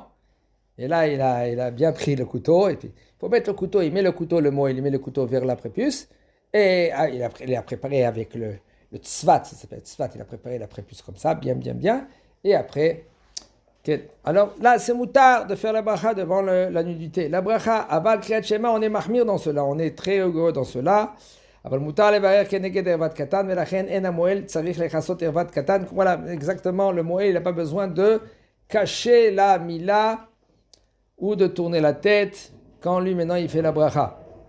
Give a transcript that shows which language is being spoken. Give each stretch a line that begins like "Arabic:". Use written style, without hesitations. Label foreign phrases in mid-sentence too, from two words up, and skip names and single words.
French: Et là, il a bien pris le couteau, et puis, il faut mettre le couteau, il met le couteau, il met le couteau vers la prépuce, et il a préparé avec le tzvat, ça s'appelle tzvat, il a préparé la prépuce comme ça, bien, et après, alors là, c'est moutard de faire la bracha devant la nudité. La bracha,
Hebrew: אבל קריאת שמע,
French: on est mahmir dans cela, on est très heureux dans cela. Voilà, exactement, le Moël, il n'a pas besoin de cacher la mila ou de tourner la tête quand lui, maintenant, il fait la bracha.